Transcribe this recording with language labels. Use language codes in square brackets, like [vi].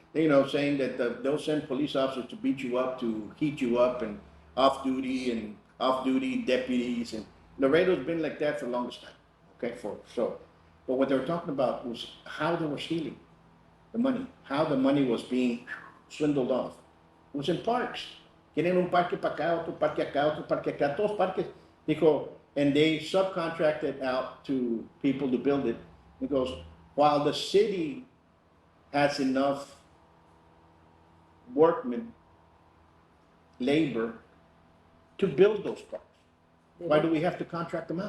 [en] You know, saying that they'll send police officers to beat you up, to heat you up, and off-duty deputies. And Laredo's been like that for the longest time. Okay, but what they were talking about was how they were stealing the money, how the money was being swindled off. It was in parks. [es] Quieren un parque para acá, otro parque acá, otro parque acá, todos parques. Dijo, [en] and they subcontracted out to people to build it. He goes, while the city has enough workmen, labor, to build those parks. Why do we have to contract them out?